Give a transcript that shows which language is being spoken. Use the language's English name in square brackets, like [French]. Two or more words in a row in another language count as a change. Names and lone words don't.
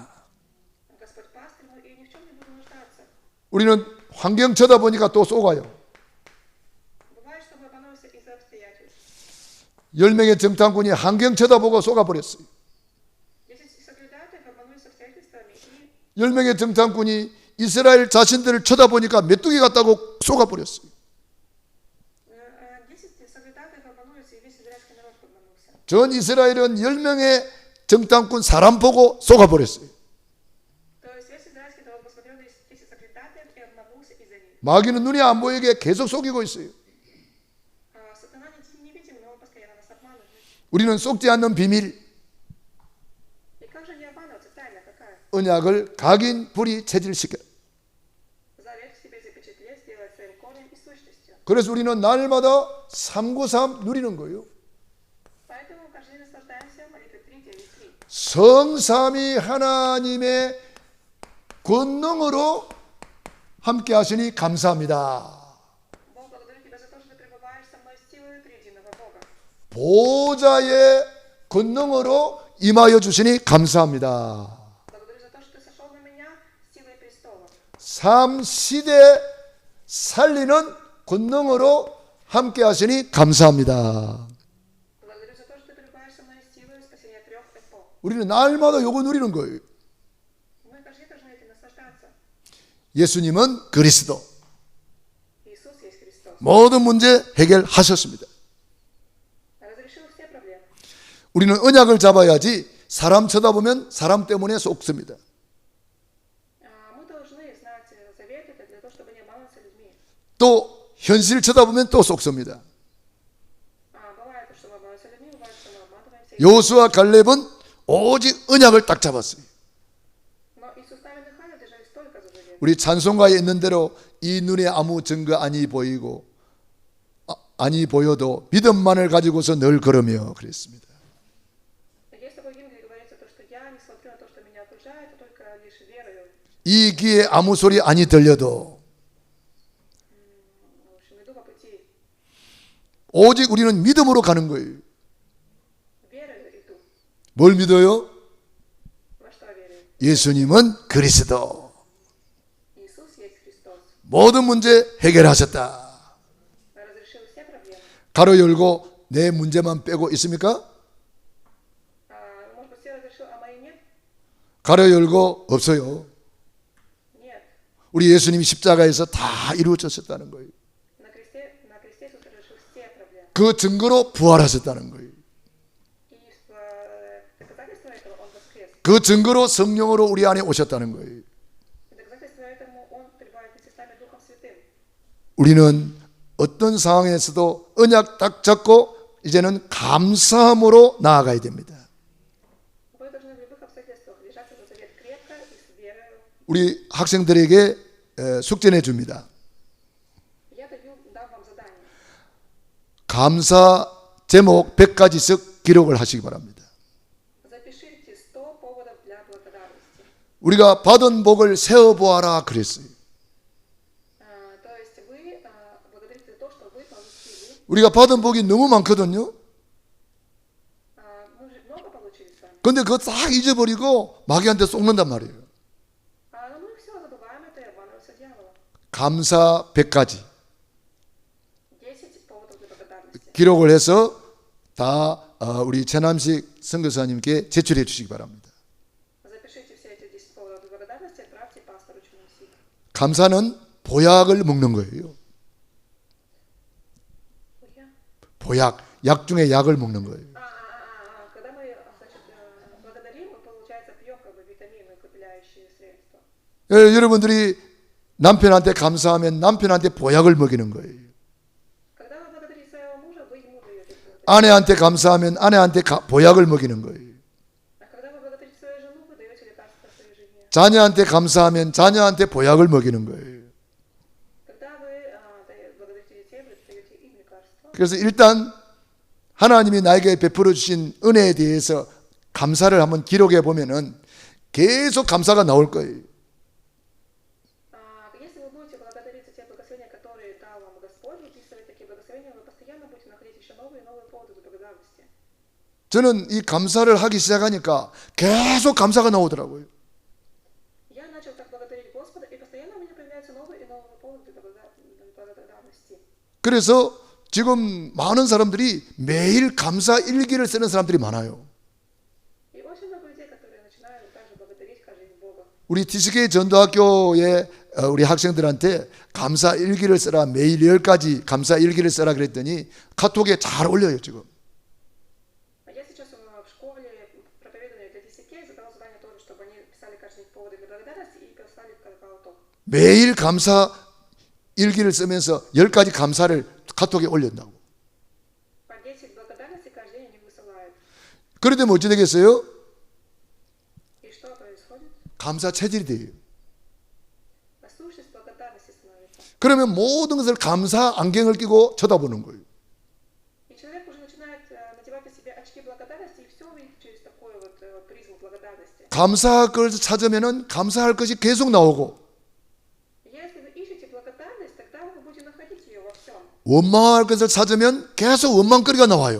[Russian] Господь пастырь мой, и ни в чем не буду нуждаться. [Korean] 우리는 환경 쳐다보니까 또 속아요. [Russian] Бывает, что мы обманываемся из-за обстоятельств. [Korean] 10명의 정탐꾼이 환경 쳐다보고 속아버렸어요. [Russian] 10 соглядатаев обманулись обстоятельствами, и [Korean] 10명의 정탐꾼이 이스라엘 자신들을 쳐다보니까 메뚜기 같다고 속아버렸어요. [Russian] 10 соглядатаев обманулись, и весь израильский народ обманулся. [Korean] 전 이스라엘은 10명의 정탐꾼 사람 보고 속아버렸어요. [Russian] То есть весь израильский народ посмотрел на 10 соглядатаев и обманулся из-за них. [Korean] 마귀는 눈이 안 보이게 계속 속이고 있어요. [Russian] Сатана невидим, но он постоянно нас обманывает. [Korean] 우리는 속지 않는 비밀, [Russian] И как же не обманываться? Тайна какая? [Korean] 언약을 각인 불이 체질시켜. [Russian] Завет в себе запечатлеть, сделать своим корнем и сущностью. [Korean] 그래서 우리는 날마다 393 누리는 거예요. [Russian] Поэтому каждый день наслаждаемся молитвой 3:9:3. [Korean] 성삼위 하나님의 권능으로 함께 하시니 감사합니다. [Russian] Бог, благодарю Тебя за то, что Ты пребываешь со мной с силой триединого Бога. [Korean] 보호자의 권능으로 임하여 주시니 감사합니다. [Russian] Благодарю за то, что Ты сошел на меня с силой престола. [Korean] 삶 시대 살리는 권능으로 함께 하시니 감사합니다. [Russian] Благодарю за то, что Ты пребываешь со мной с силой спасения 3 эпох. [Korean] 우리는 날마다 요거 누리는 거예요. [Russian] Мы каждый день должны этим наслаждаться. [Korean] 예수님은 그리스도. [Russian] Иисус есть Христос. [Korean] 모든 문제 해결하셨습니다. [Russian] Разрешил все проблемы. [Korean] 우리는 언약을 잡아야지 사람 쳐다보면 사람 때문에 속습니다. [Russian] Мы должны знать завет это для того, чтобы не обманываться людьми. [Korean] 또 현실 쳐다보면 또 속습니다. [Russian] Бывает, что мы обманываемся людьми, бывает, что мы обманываемся. [Korean] 여호수아 갈렙은 오직 언약을 딱 잡았어요. [Russian] Но Иисус Навин и Ханя держались только за завет. [Korean] 우리 찬송가에 있는 대로 이 눈에 아무 증거 아니 보이고 아니 보여도 믿음만을 가지고서 늘 걸으며 그랬습니다. [Russian] Есть такой гимн, где говорится, то, что я не смотрю на то, что меня окружает, а только лишь верою. [Korean] 이 귀에 아무 소리 아니 들려도 [Russian] В общем, иду по пути. [Korean] 오직 우리는 믿음으로 가는 거예요. [Russian] Верою иду. [Korean] 뭘 믿어요? [Russian] Во что верю? [Korean] 예수님은 그리스도. [Russian] Иисус есть Христос. [Korean] 모든 문제 해결하셨다. [Russian] Разрешил все проблемы. [Korean] 가로 열고 내 문제만 빼고 있습니까? [Russian] Можно [Korean] 가려 열고 없어요. [Russian] Нет. [Korean] 우리 예수님이 십자가에서 다 이루어졌었다는 거예요. [Russian] На кресте Иисус решил все проблемы. [Korean] 그 증거로 부활하셨다는 거예요. [Russian] И доказательство этого Он воскрес. [Korean] 그 증거로 성령으로 우리 안에 오셨다는 거예요. [Russian] И доказательство этому Он пребывает вместе с нами Духом Святым. [Korean] 우리는 어떤 상황에서도 언약 딱 잡고 이제는 감사함으로 나아가야 됩니다. [Russian] Вы должны в любых обстоятельствах держаться за завет крепко и с верою. [Korean] 우리 학생들에게 숙제 내줍니다. [Russian] Я дам вам задание. [Korean] 감사 제목 100가지씩 기록을 하시기 바랍니다. [Russian] Запишите 100 поводов для благодарности. [Korean] 우리가 받은 복을 세어보아라 그랬어요. [Russian] То есть вы благодарите за то, что вы получили. [Korean] 우리가 받은 복이 너무 많거든요. [Russian] Мы же много получили с вами. [Korean] 근데 그거 다 잊어버리고 마귀한테 쏟는단 말이에요. [Russian] Но мы все забываем это и обманываемся дьяволом. [Korean] 감사 100가지 [Russian] 10 поводов для благодарности. [Korean] 기록을 해서 다 우리 최남식 선교사님께 제출해 주시기 바랍니다. [Russian] Запишите все эти 10 поводов для благодарности, отправьте пастору Чунусику. [Korean] 감사는 보약을 먹는 거예요. 보약, 약 중에 약을 먹는 거예요. [Russian] Когда мы, значит, благодарим, мы, получается, пьем как бы витамины, укрепляющие средства. [Korean] 여러분들이 남편한테 감사하면 남편한테 보약을 먹이는 거예요. [Russian] Когда вы благодарите своего мужа, вы ему даете что-то. [Korean] 아내한테 감사하면 아내한테 보약을 먹이는 거예요. [Russian] А когда вы благодарите свою жену, вы даете лекарство своей жене. [Korean] 자녀한테 감사하면 자녀한테 보약을 먹이는 거예요. [Russian] Когда вы благодарите детей, вы даете им лекарство. [Korean] 그래서 일단 하나님이 나에게 베풀어 주신 은혜에 대해서 감사를 한번 기록해 보면은 계속 감사가 나올 거예요. [Russian] Если вы будете благодарить за те благословения, которые дал вам Господь, выписывать такие благословения, вы постоянно будете находить еще новые и новые поводы для благодарности. [Korean] 저는 이 감사를 하기 시작하니까 계속 감사가 나오더라고요. [Russian] Я начал так благодарить Господа, и постоянно у меня появляются новые и новые поводы для благодарности. [Korean] 그래서 지금 많은 사람들이 매일 감사 일기를 쓰는 사람들이 많아요. [Russian] И очень много людей, которые начинают также благодарить каждый день Бога. [Korean] 우리 TCK 전도학교의 우리 학생들한테 감사 일기를 써라, 매일 10가지 감사 일기를 써라 그랬더니 카톡에 잘 올려요 지금. [Russian] Я сейчас в школе проповедования для DCK задал задание тоже, чтобы они писали каждый день поводы для благодарности и писали в Kakao. [Korean] 매일 감사 일기를 쓰면서 10가지 감사를 카톡에 올린다고. [Russian] По 10 благодарностей каждый день они высылают. [Korean] 그런데 어찌 되겠어요? [Russian] И что происходит? [Korean] 감사 체질이 돼요. [Russian] Сущность благодарности становится. [Korean] 그러면 모든 것을 감사 안경을 끼고 쳐다보는 거예요. [Russian] И человек уже начинает надевать на себя очки благодарности и все видит через такую вот призму благодарности. [Korean] 감사할 것을 찾으면은 감사할 것이 계속 나오고 [Russian] Если вы ищете благодарность, тогда вы будете находить ее во всем. [Korean] 원망할 것을 찾으면 계속 원망거리가 나와요.